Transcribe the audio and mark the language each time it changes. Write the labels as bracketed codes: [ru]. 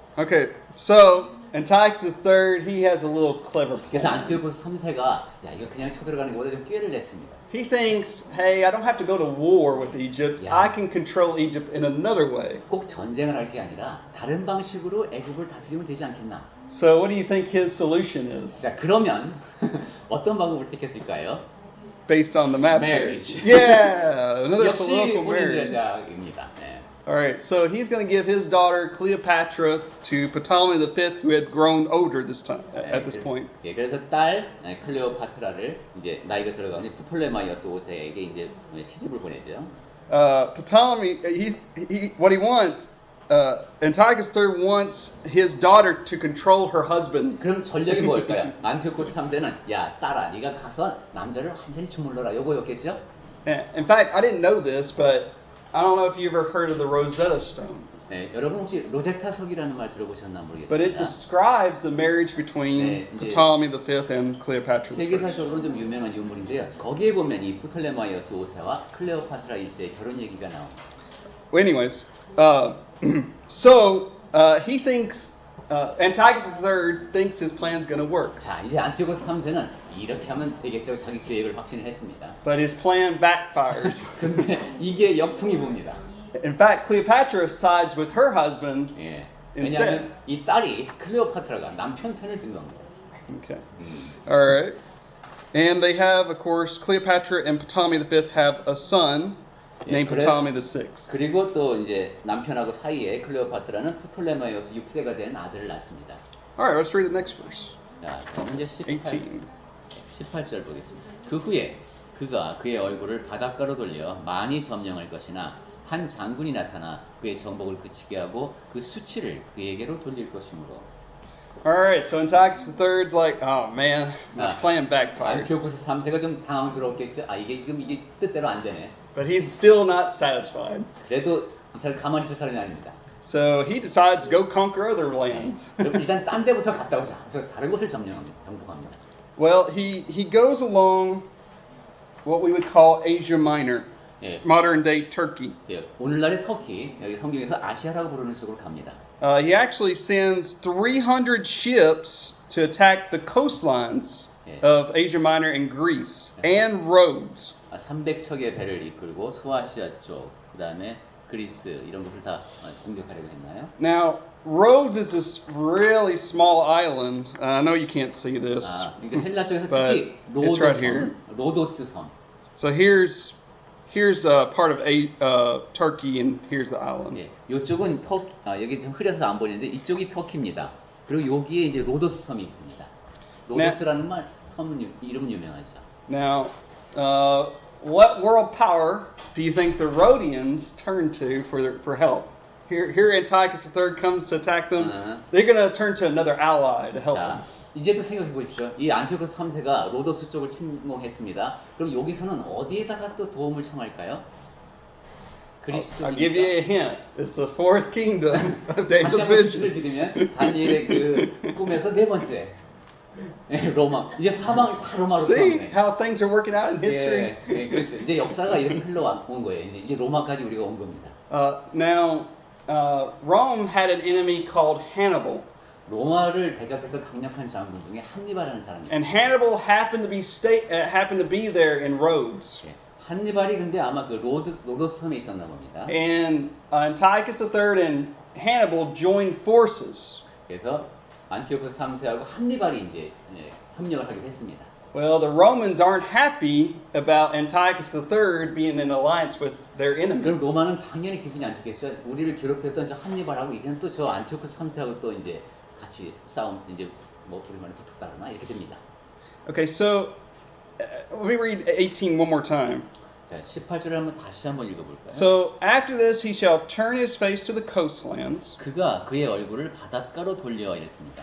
[en] Okay, so Antiochus III, he has a little clever [ko] 그래서 [en] plan. [ko] 안티오코스 3세가 야, 이거 그냥 쳐들어가는 것보다 좀 꾀를 냈습니다. [en] He thinks, hey, I don't have to go to war with Egypt. Yeah. I can control Egypt in another way. [ko] 꼭 전쟁을 할 게 아니라 다른 방식으로 애국을 다스리면 되지 않겠나? [en] So what do you think his solution is? [ko] 자, 그러면 어떤 방법을 택했을까요? [en] Based on the map. Marriage. Yeah, another [ko] 역시 [en] political [ko] 혼인 [en] marriage. [ko] 전략입니다. 네. [en] All right, so he's going to give his daughter Cleopatra to Ptolemy V, who had grown older this time at this point. [ko] 예, 그래서 딸 클레오파트라를 이제 나이가 들어가니 프톨레마이오스 5세에게 이제 시집을 보내죠. [en] Ptolemy, what he wants, Antiochus III wants his daughter to control her husband. [ko] 그럼 전략이 뭘까요? 안티오코스 3세는 야 딸아, 네가 가서 남자를 완전히 주물러라. 요거였겠죠? [en] In fact, I didn't know this, but I don't know if you ever heard of the Rosetta Stone. [ko] 네, 여러분 혹시 로제타석이라는 말 들어보셨나 [en] But it [ko] 모르겠습니다. [en] describes the marriage between [ko] 네, 이제 [en] Ptolemy V and Cleopatra I. [ko] 세계사적으로 좀 유명한 유물인데요. 거기에 보면 이 프톨레마이오스 5세와 클레오파트라 1세의 결혼 얘기가 나옵니다. [en] Well, anyways, so he thinks Antiochus III thinks his plan's going to work, [ko] 자, 이제 안티오코스 3세는 이렇게 하면 되겠죠. 자기 계획을 확신을 했습니다. [en] but his plan backfires. [ko] 근데 이게 역풍이 봅니다. [en] In fact, Cleopatra sides with her husband. [ko] 예. [en] Instead. [ko] 왜냐하면 이 딸이 클레오파트라가 남편 편을 든 겁니다. [en] Okay. All right. And they have, of course, Cleopatra and Ptolemy V have a son named [ko] 그래- [en] Ptolemy VI. [ko] 그리고 또 이제 남편하고 사이에 클레오파트라는 프톨레마이오스 6세가 된 아들을 낳습니다. [en] All right, let's read the next verse. [ko] 자, 그럼 이제 [en] 18. [ko] 18절 보겠습니다. 그 후에 그가 그의 얼굴을 바닷가로 돌려 많이 점령할 것이나 한 장군이 나타나 그의 정복을 그치게 하고 그 수치를 그에게로 돌릴 것이므로. [en] All right, so Antiochus III's like, oh man, my [ko] 아, [en] plan backfired. [ko] 안티오코스 3세가 좀 당황스러웠겠죠. 아, 이게 지금 이게 뜻대로 안 되네. [en] But he's still not satisfied. [ko] 그래도 이 사람 가만히 있을 사람이 아닙니다. [en] So he decides to go conquer other lands. [ko] 그럼 일단 딴 데부터 갔다 오자. 그래서 다른 곳을 정복합니다. [en] Well, he goes along what we would call Asia Minor. [ko] 예. [en] modern day Turkey. [ko] 예, 오늘날의 터키, 여기 성경에서 아시아라고 부르는 쪽으로 갑니다. [en] He actually sends 300 ships to attack the coastlines [ko] 예. [en] of Asia Minor and Greece and Rhodes. [ko] 300척의 배를 이끌고 소아시아 쪽, 그 다음에 그리스 이런 곳을 다 공격하려고 했나요? [en] Now, Rhodes is this really small island. I know you can't see this. [ko] 그러니까 헬라 쪽에서 [en] but [ko] 특히 [en] it's right here. [ko] 로도스 섬. [en] So here's part of Turkey, and here's the island. [ko] 예, 이쪽은 터키, 여기 좀 흐려서 안 보이는데 이쪽이 터키입니다. 그리고 여기에 이제 로도스 섬이 있습니다. 로도스라는 섬 이름 유명하죠. [en] Now, what world power do you think the Rhodians turn to for help? Here Antiochus III comes to attack them. They're going to turn to another ally to help them. [ko] 자, 이제도 생각해 보십시오. 이 안티오코스 3세가 로도스 쪽을 침공했습니다. 그럼 여기서는 어디에다가 또 도움을 청할까요? 그리스 [en] I'll give you a [ko] 쪽입니까? [en] hint. It's the fourth kingdom of [ko] 다시 [en] Daniel's [ko] 한번 힌트를 [en] vision. [ko] 드리면 다니엘의 그 꿈에서 네 번째 로마. 이제 사방이 다 로마로 [en] See [ko] 가네. [en] how things are working out in history? [ko] 예, 그렇죠. 이제 역사가 이렇게 흘러온 거예요. 이제 로마까지 우리가 온 겁니다. [en] Now, Rome had an enemy called Hannibal. [ko] 로마를 대적했던 강력한 장군 중에 한니발이라는 사람이 있어요. [en] And Hannibal happened to be there in Rhodes. [ko] 예, 한니발이 근데 아마 그 로도스 섬에 있었나 봅니다. [en] And Antiochus III and Hannibal joined forces. [ko] 그래서 안티오코스 3세하고 한니발이 이제 협력을 하기로 했습니다. [en] Well, the Romans aren't happy about Antiochus III being in alliance with their enemy. [ko] 그럼 로마는 당연히 기분이 안 좋겠죠. 우리를 괴롭혔던 저 한니발하고 이제는 또 저 안티오코스 3세하고 또 이제 같이 싸움 이제 뭐 우리 말에 붙었다 그러나 이렇게 됩니다. [en] Okay, so let me read 18 one more time. [ko] 자, 18절을 한번 다시 한번 읽어볼까요? [en] So after this he shall turn his face to the coastlands. [ko] 그가 그의 얼굴을 바닷가로 돌려 이랬습니다.